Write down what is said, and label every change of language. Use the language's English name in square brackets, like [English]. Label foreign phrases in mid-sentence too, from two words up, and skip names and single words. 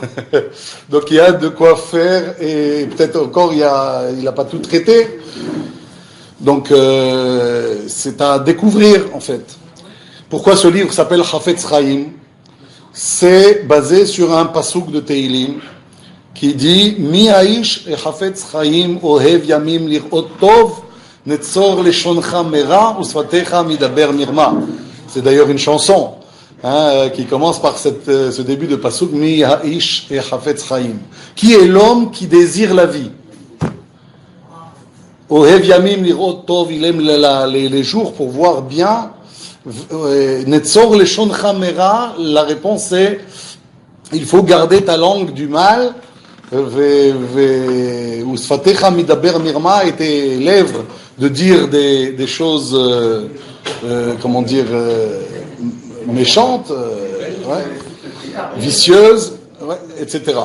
[French] Donc il y a de quoi faire, et peut-être encore il n'a pas tout traité. Donc c'est à découvrir en fait. Pourquoi ce livre s'appelle Chafetz Chaim? C'est basé sur un pasouk de Teilim qui dit [Hebrew] מי האיש החפץ חיים אוהב ימים לראות טוב נצור לשונך מרע ושפתיך מדבר מרמה. [French] C'est d'ailleurs une chanson qui commence par ce début de pasouk [Hebrew] מי האיש החפץ חיים. [French] Qui est l'homme qui désire la vie? [Hebrew] אוהב ימים לראות טוב, [French] il aime les jours pour voir bien. [Hebrew] נצור לשונך מרע, [French] la réponse est il faut garder ta langue du mal [Hebrew] ושפתיך מדבר מרמה, [French] et tes lèvres de dire des choses, comment dire, méchantes, ouais, vicieuses, ouais, etc.